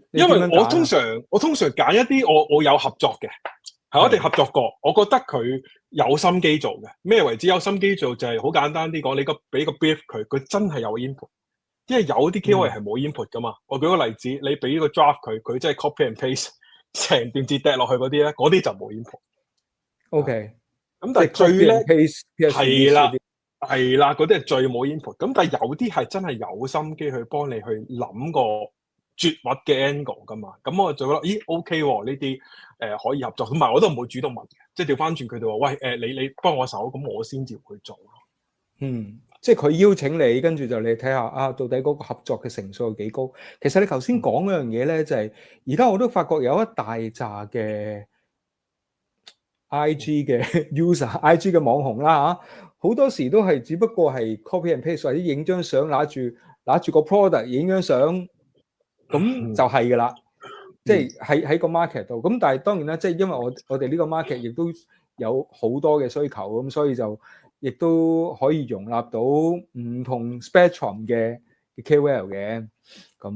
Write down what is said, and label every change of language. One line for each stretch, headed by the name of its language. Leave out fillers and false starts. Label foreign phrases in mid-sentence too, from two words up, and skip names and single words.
Cantonese: 因為我通常揀一啲我有合作嘅，係我哋合作過，我覺得佢有心機做嘅。咩為之有心機做？就係好簡單啲講，你俾個 brief 佢真係有 input。因為有啲 KOL 係冇 input 噶嘛。我舉個例子，你俾個 draft 佢真係
English: copy and paste
Cantonese: 成段字掟落去嗰啲咧，嗰啲就冇 input。 OK，咁但係最叻係啦，嗰啲係最冇 input。咁但係有啲係真係有心機去幫你去諗個絕密嘅 angle 噶嘛。咁我就覺得咦 OK 喎，呢啲可以合作。同埋我都唔會主動問嘅，即係調翻轉佢哋話喂你幫我手，咁我先至會做咯。即係佢邀請你，跟住就你睇下啊，到底嗰個合作嘅成數有幾高？其實你頭先講嗰樣嘢咧，就係而家我都發覺有一大扎嘅 IG 嘅 user、IG 嘅網紅啦嚇，好多時都係只不過係
English: copy and paste
Cantonese: 或者影張相，拿住個 product 影張相，咁就係㗎啦。即係喺個 market 度。咁但係當然啦，即係因為我哋呢個 market 亦都有好多嘅需求，咁所以就亦都可以容納到唔同 spectrum 嘅 KOL 嘅。咁